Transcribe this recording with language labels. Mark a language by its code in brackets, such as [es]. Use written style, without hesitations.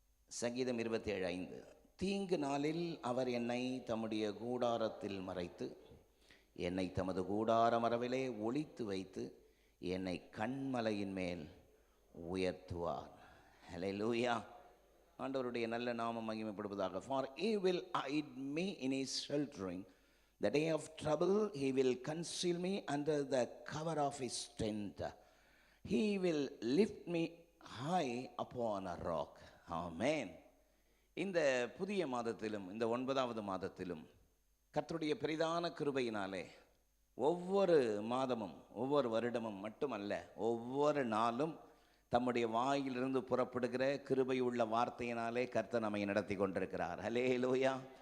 [ta] சங்கீதம் 27:5. தீங்கு நாளில் அவர் என்னை தம்முடைய கூடாரத்தில் மறைத்து, என்னை தமது கூடார மரவிலே ஒளித்து வைத்து, என்னை கண்மலையின் மேல் உயர்த்துவார். ஹல்லேலூயா. ஆண்டவருடைய நல்ல நாமம் மகிமைப்படுவதாக. [en] For he will hide me in his sheltering. The day of trouble he will conceal me under the cover of his tent. He will lift me high upon a rock. Amen. [ta] இந்த புதிய மாதத்திலும் இந்த 9வது மாதத்திலும் கர்த்தருடைய பெரிதான கிருபையினாலே ஒவ்வொரு மாதமும் ஒவ்வொரு வருடமும் மட்டுமல்ல, ஒவ்வொரு நாளும் தம்முடைய வாயிலிருந்து புறப்படுகிற கிருபை உள்ள வார்த்தையினாலே கர்த்தர் நம்மை நடத்தி கொண்டிருக்கிறார். ஹல்லேலூயா.